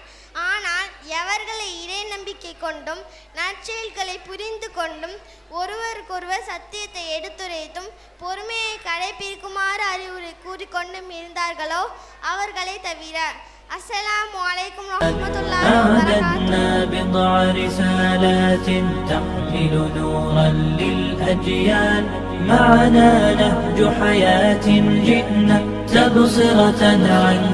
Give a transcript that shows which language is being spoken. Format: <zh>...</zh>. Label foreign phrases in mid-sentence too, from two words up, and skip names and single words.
<ta>ஆனால் எவர்களை இறை நம்பிக்கை கொண்டும் நற்செயல்களை புரிந்து கொண்டும் ஒருவருக்கொருவர் சத்தியத்தை எடுத்துரைத்தும் பொறுமையை கடைபிடிக்குமாறு அறிவுரை கூறிக்கொண்டும் இருந்தார்களோ அவர்களை தவிர.</ta> <ar>السلام عليكم ورحمة الله أعددنا بضع رسالات تحمل نورا للأجيال معنا نهج حياة جئنا تبصرة عن</ar>